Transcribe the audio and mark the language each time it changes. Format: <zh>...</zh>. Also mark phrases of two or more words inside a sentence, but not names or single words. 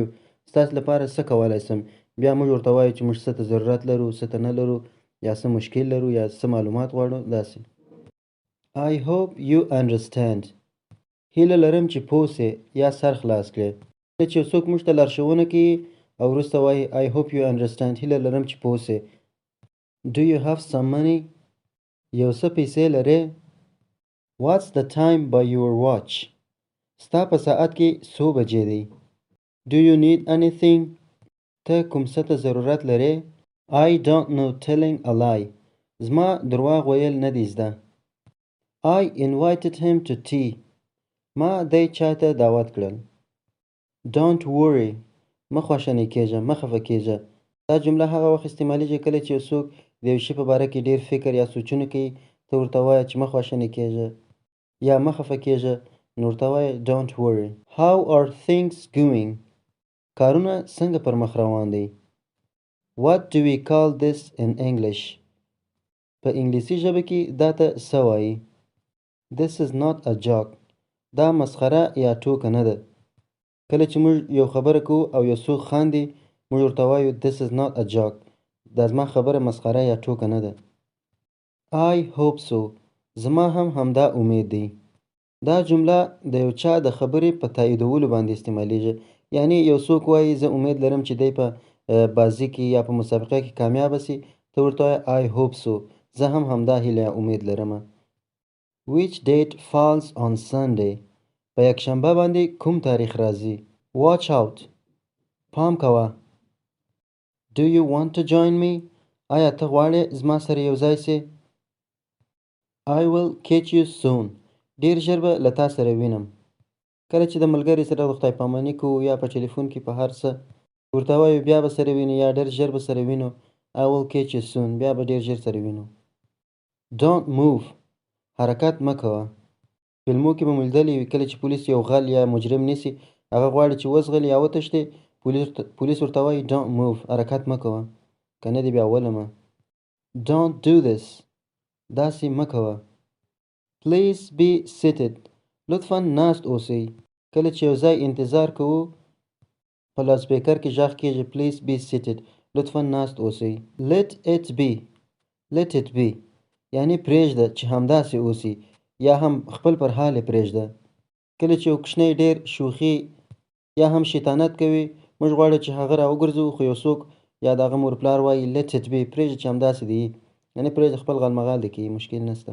<ps>ستاسې لپاره څه کولی شم؟ بیا موږ ورته وایو چې موږ څه ته ضرورت لرو، څه ته نه لرو، یا څه مشکل لرو، یا څه معلومات غواړو. داسې.</ps> <en>I hope you understand.</en> <ps>هیله لرم چې پوه سې یا سر خلاص کړې. کله چې څوک موږ ته لارښوونه کوي او وروسته وایي</ps> <en>I hope you understand.</en> <ps>هیله لرم چې پوه سې.</ps> <en>Do you have some money?</en> <ps>یو څه پیسې لرې؟</ps> <en>What's the time by your watch?</en> <ps>ستا په ساعت کې څو بجې دی؟</ps> <en>Do you need anything?</en> <ps>ته کوم څه ته ضرورت لرې؟</ps> <en>I don't know telling a lie.</en> <ps>زما درواغ ویل نه دی زده.</ps> <en>I invited him to tea.</en> <ps>ما دی چای ته دعوت کړل.</ps> <en>Don't worry.</en> <ps>مه خواشینی کېږه، مه خفه کېږه. دا جمله هغه وخت استعمالیږي کله چې یو څوک د یو شي په باره کې ډیر فکر یا سوچونه کوي. ته ورته وایه چې مه خواشینی کېږه یا مه خفه کېږه، نو ورته وایه</ps> <en>don't worry. How are things going?</en> <ps>کارونه څنګه پر مخ روان دی؟</ps> <en>What do we call this in English?</en> <ps>په انګلیسي ژبه کې دا ته څه وایي؟</ps> <en>This is not a joke.</en> <ps>دا مسخره یا ټوکه نه ده. کله چې موږ یو خبره کوو او یو څوک خاندي موږ ورته وایو</ps> <en>this is not a joke.</en> <ps>دا زما خبره مسخره یا ټوکه نه ده.</ps> <en>I hope so.</en> <ps>زما هم همدا امید دی. دا جمله د یو چا د خبرې په تاییدولو باندې استعمالیږي. یعنی یو څوک وایي زه امید لرم چې دی په بازي کې یا په مسابقه کې کامیاب شي. ته ورته وایې</ps> <en>I hope so.</en> <ps>زه هم همدا هیله یا امید لرم.</ps> <en>Which date falls on Sunday?</en> <ps>په یکشنبه باندې کوم تاریخ راځي؟</ps> <en>Watch out.</en> <ps>پام کوه.</ps> <en>Do you want to join me?</en> <ps>آیا ته غواړې زما سره یو ځای سې؟</ps> <en>I will catch you soon.</en> <ps>ډیر ژر به له تا سره وینم. کله چې د ملګري سره د خدای پاماني کوو یا په ټلیفون کې په هر څه ورته وایو بیا به سره وینو یا ډېر ژر به سره وینو.</ps> <en>I will catch you soon.</en> <ps>بیا به ډېر ژر سره وینو.</ps> <en>Don't move.</en> <ps>حرکت مه کوه. فلمو کې به مو لیدلی وي کله چې پولیس یو غل یا مجرم نیسي هغه غواړي چې وزغلي یا وتښتي پولیس ورته وایي</ps> <en>don't move.</en> <ps>حرکت مه کوه که نه دې بیا ولمه.</ps> <en>Don't do this.</en> <ps>داسې مه کوه.</ps> <en>Please be seated.</en> <ps>لطفا ناست اوسئ. کله چې یو ځای انتظار کوو په لاوډ سپیکر کې غږ کېږي</ps> <en>Please be seated.</en> <ps>لطفا ناست اوسئ.</ps> <en>Let it be. Let it be</en> <ps>یعنی پرېږده چې همداسې اوسي یا هم خپل پر حال یې پرېږده. کله چې یو کوچنی ډېر شوخي یا هم شیطانت کوي موږ غواړو چې هغه راوګرځوو خو یو څوک یا د هغه مور پلار وایي</ps> <en>Let it be.</en> <ps>پرېږده چې همداسې دي یعنی پرېږده خپل غالمغال دې کوي مشکل نشته.</ps>